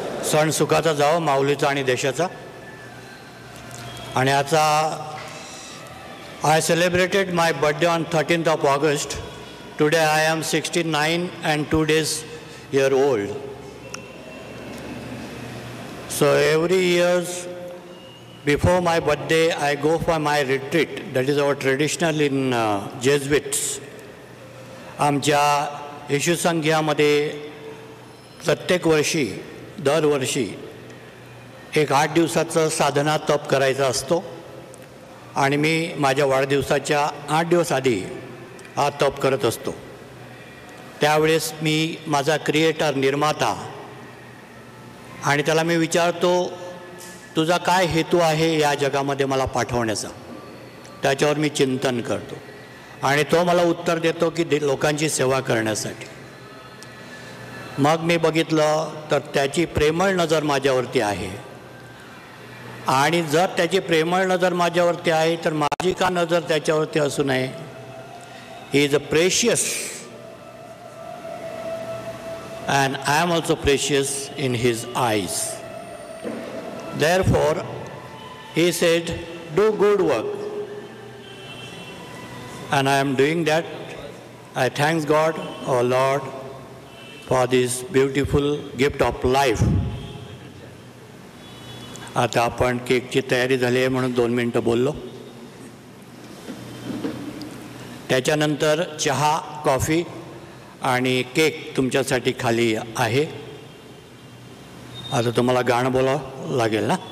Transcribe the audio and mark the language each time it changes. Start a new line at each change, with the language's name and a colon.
Marathi: सण सुखाचा जाओ, माऊलीचा आणि देशाचा. आणि आता
English: I celebrated my birthday on 13th of August. Today I am 69 and 2 days year old. So every year before my birthday I go for my retreat. That is our traditional in Jesuits.
Marathi: आमच्या येशू संघामध्ये प्रत्येक वर्षी दरवर्षी एक 8 दिवसाचं साधना तप करायचा असतो आणि मी माझ्या वाढदिवसाच्या 8 दिवस आधी हा तप करत असतो. त्यावेळेस मी माझा क्रिएटर निर्माता आणि त्याला मी विचारतो, तुझा काय हेतू आहे या जगामध्ये मला पाठवण्याचा. त्याच्यावर मी चिंतन करतो आणि तो मला उत्तर देतो की लोकांची सेवा करण्यासाठी. मग मी बघितलं तर त्याची प्रेमळ नजर माझ्यावरती आहे आणि जर त्याची प्रेमळ नजर माझ्यावरती आहे तर माझी का नजर त्याच्यावरती असू नये.
English: He is a precious and I am also precious in his eyes. Therefore, he said, do good work. And I am doing that. I thank God, our Lord, for this beautiful gift of life.
Marathi: आता आपण केकची तयारी झाली आहे म्हणून 2 मिनिटं बोललो. त्याच्यानंतर चहा, कॉफी आणि केक तुमच्यासाठी खाली आहे. आता तुम्हाला गाणं बोलावं लागेल ना.